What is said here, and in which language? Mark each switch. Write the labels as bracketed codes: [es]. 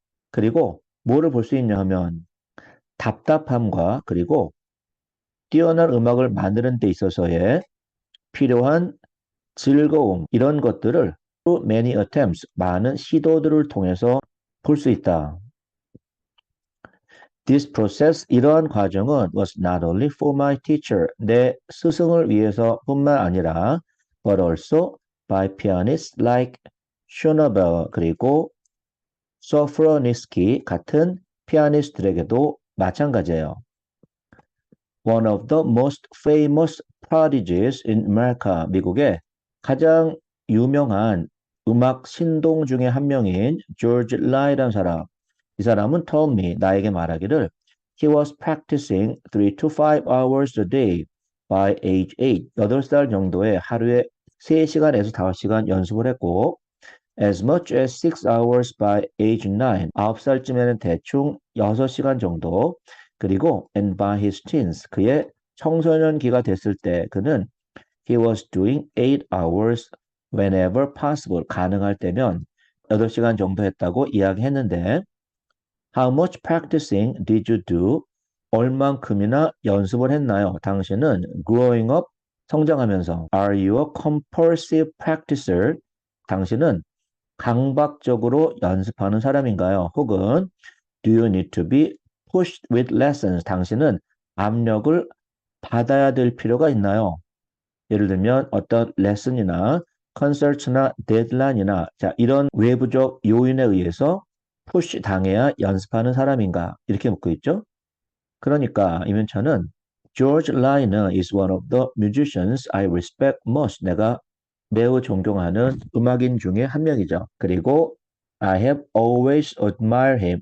[ko] 그리고 뭐를 볼 수 있냐 하면 답답함과 그리고 뛰어난 음악을 만드는 데 있어서의 필요한 즐거움 이런 것들을 [en] through many attempts [ko] 많은 시도들을 통해서 볼 수 있다. [en] This process [ko] 이러한 과정은 [en] was not only for my teacher [ko] 내 스승을 위해서뿐만 아니라 [en] but also by pianists like Schoenberg [ko] 그리고 소프로니스키 같은 피아니스트들에게도 마찬가지예요. [en] One of the most famous prodigies in America, [ko] 미국의 가장 유명한 음악 신동 중에 한 명인 조지 라이라는 사람. 이 사람은 [en] told me, [ko] 나에게 말하기를 [en] he was practicing 3 to 5 hours a day by age 8. [ko] 8살 정도에 하루에 3시간에서 5시간 연습을 했고 [en] as much as 6 hours by age 9. [ko] 9살쯤에는 대충 6시간 정도. [en] 그리고 and by his teens. [ko] 그의 청소년기가 됐을 때 그는 [en] he was doing 8 hours whenever possible. [ko] 가능할 때면 8시간 정도 했다고 이야기했는데 [en] how much practicing did you do? [ko] 얼만큼이나 연습을 했나요? [en] 당신은 growing up [ko] 성장하면서 [en] are you a compulsive practicer? [ko] 당신은 강박적으로 연습하는 사람인가요? [en] 혹은 do you need to be pushed with lessons? [ko] 당신은 압력을 받아야 될 필요가 있나요? 예를 들면 어떤 레슨이나 컨설트나 데드라인이나 자, 이런 외부적 요인에 의해서 푸시 당해야 연습하는 사람인가? 이렇게 묻고 있죠. [en] 그러니까 이면차는 George Liner is one of the musicians I respect most. [ko] 내가 매우 존경하는 음악인 중에 한 명이죠. [en] 그리고 I have always admired him.